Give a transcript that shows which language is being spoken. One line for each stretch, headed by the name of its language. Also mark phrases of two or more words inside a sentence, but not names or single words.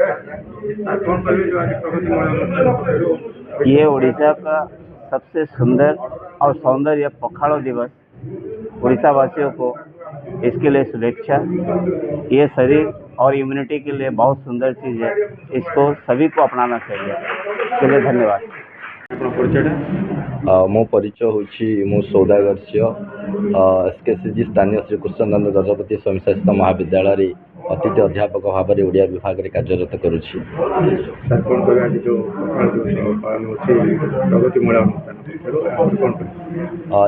Hindi: ये ओडिशा का सबसे सुंदर और सौंदर्य पखाड़ दिवस। ओडिशा वासियों को इसके लिए शुभेच्छा। ये शरीर और इम्यूनिटी के लिए बहुत सुंदर चीज़ है। इसको सभी को अपनाना चाहिए। इसके लिए धन्यवाद।
Odia: ଆପଣ ପରିଚୟଟା ମୋ ପରିଚୟ ହେଉଛି ମୁଁ ସୌଦାଗର ଝିଅ SKCG ସ୍ଥାନୀୟ ଶ୍ରୀକୃଷ୍ଣନନ୍ଦ ଗଜପତି ସ୍ୱୟଂଶାସିତ ମହାବିଦ୍ୟାଳୟରେ ଅତିଥି ଅଧ୍ୟାପକ ଭାବରେ ଓଡ଼ିଆ ବିଭାଗରେ କାର୍ଯ୍ୟରତ କରୁଛି। ସାର୍ କ'ଣ କହିବେ ଆଜି ଯେଉଁ ପଖାଳ ଦିବସ ପାଳନ ହେଉଛି ପ୍ରଗତି ମହିଳା ଅନୁଷ୍ଠାନ ପକ୍ଷରୁ ଆପଣ କ'ଣ କହିବେ?